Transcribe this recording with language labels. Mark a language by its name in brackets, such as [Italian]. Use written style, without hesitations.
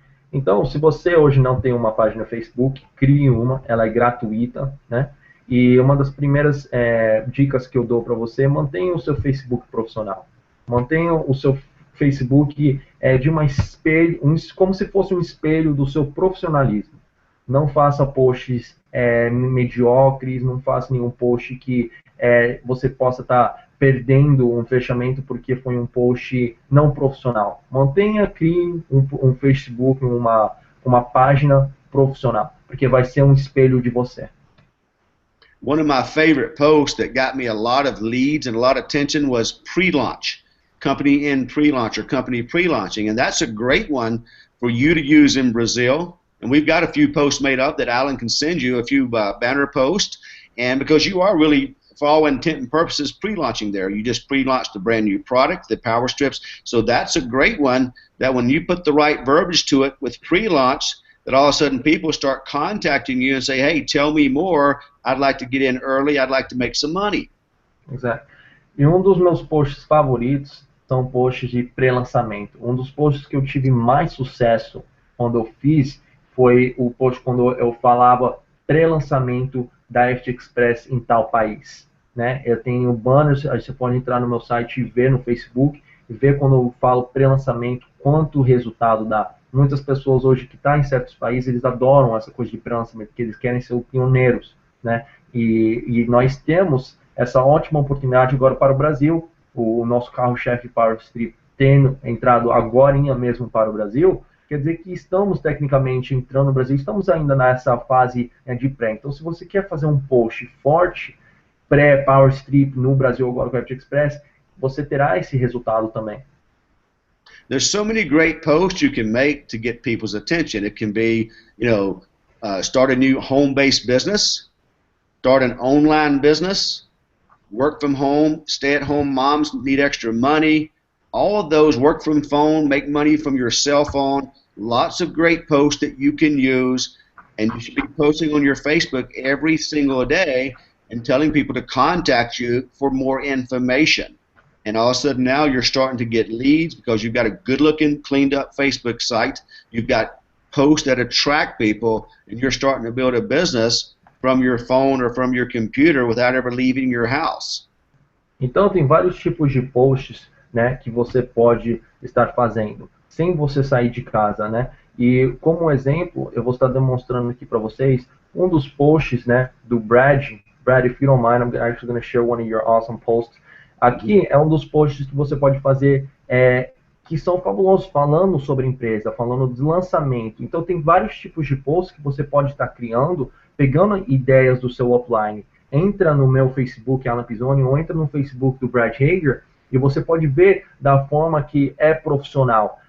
[Portuguese] Então, se você hoje não tem uma página Facebook, crie uma, ela é gratuita, né? E uma das primeiras dicas que eu dou para você, mantenha o seu Facebook profissional. Mantenha o seu Facebook de uma espelho, como se fosse um espelho do seu profissionalismo. Não faça posts mediocres, não faça nenhum post que você possa estar perdendo um fechamento porque foi um post não profissional. Crie um Facebook, uma página profissional, porque vai ser um espelho de você. [English] One of my favorite posts that got me a lot of leads and a lot of attention was pre-launch, company in pre-launch or company pre-launching. And that's a great one for you to use in Brazil. And we've got a few posts made up that Alan can send you, a few banner posts. And because you are really, for all intent and purposes, pre-launching there. You just pre-launched a brand new product, the power strips. So that's a great one that when you put the right verbiage to it with pre-launch, that all of a sudden people start contacting you and say, hey, tell me more. I'd like to get in early. I'd like to make some money. [Portuguese] Exato. E um dos meus posts favoritos são posts de pré-lançamento. Um dos posts que eu tive mais sucesso quando eu fiz foi o post quando eu falava pré-lançamento da FGXpress em tal país. Né? Eu tenho banners, aí você pode entrar no meu site e ver no Facebook, e ver quando eu falo pré-lançamento, quanto resultado dá. Muitas pessoas hoje que estão em certos países, eles adoram essa coisa de pré-lançamento, porque eles querem ser pioneiros. Né? E nós temos essa ótima oportunidade agora para o Brasil, o nosso carro-chefe Power Strip tendo entrado agora mesmo para o Brasil, quer dizer que estamos tecnicamente entrando no Brasil, estamos ainda nessa fase de pré. Então, se você quer fazer um post forte, pré-Power Strip no Brasil agora com a FGXpress, você terá esse resultado também. [English] There's so many great posts you can make to get people's attention. It can be, start a new home-based business, start an online business, work from home, stay-at-home moms need extra money. All of those, work from phone, make money from your cell phone. Lots of great posts that you can use, and you should be posting on your Facebook every single day and telling people to contact you for more information. And all of a sudden now you're starting to get leads because you've got a good-looking, cleaned-up Facebook site. You've got posts that attract people, and you're starting to build a business from your phone or from your computer without ever leaving your house. [Portuguese] Então tem vários tipos de posts, né, que você pode estar fazendo sem você sair de casa, né? E como exemplo, eu vou estar demonstrando aqui para vocês um dos posts, né, do Brad. [English] Brad, if you don't mind, I'm actually going to share one of your awesome posts. [Portuguese] Aqui é um dos posts que você pode fazer que são fabulosos, falando sobre a empresa, falando de lançamento. Então tem vários tipos de posts que você pode estar criando, pegando ideias do seu upline. Entra no meu Facebook, Alan Pisoni, ou entra no Facebook do Brad Hager, e você pode ver da forma que é profissional.